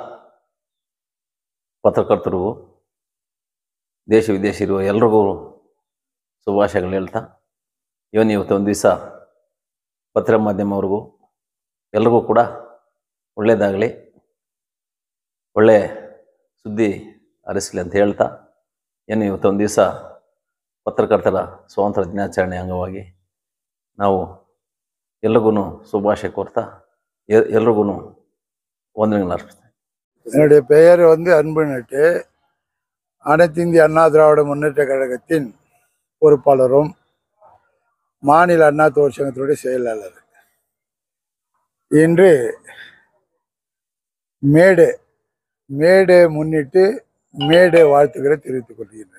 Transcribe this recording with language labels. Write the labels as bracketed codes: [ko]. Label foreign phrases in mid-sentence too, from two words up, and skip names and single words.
[kn] ಪತ್ರಕರ್ತರಿಗೂ ದೇಶ ವಿದೇಶ ಇರುವ ಎಲ್ರಿಗೂ ಶುಭಾಶಯಗಳು ಹೇಳ್ತಾ, ಇವತ್ತು ಒಂದು ದಿವಸ ಪತ್ರ ಮಾಧ್ಯಮವ್ರಿಗೂ ಎಲ್ರಿಗೂ ಕೂಡ ಒಳ್ಳೆಯದಾಗಲಿ, ಒಳ್ಳೆ ಸುದ್ದಿ ಹರಿಸಲಿ ಅಂತ ಹೇಳ್ತಾ, ಇವತ್ತು ಒಂದು ದಿವಸ ಪತ್ರಕರ್ತರ ಸ್ವಾತಂತ್ರ್ಯ ದಿನಾಚರಣೆ ಅಂಗವಾಗಿ ನಾವು ಎಲ್ರಿಗೂ ಶುಭಾಶಯ ಕೋರ್ತಾ ಎಲ್ರಿಗೂ ವಂದನೆಗಳನ್ನು ಅರ್ಪಿಸ್ತೇನೆ. [ta] என்னுடைய பெயர் அன்புநட்டு. அனைத்து இந்திய அண்ணா திராவிட முன்னேற்ற கழகத்தின் பொறுப்பாளரும் மாநில அண்ணா தொழிற்சங்கத்தினுடைய செயலாளர். இன்று மேடே முன்னிட்டு மேடே வாழ்த்துக்களை தெரிவித்துக் கொள்கின்றேன்.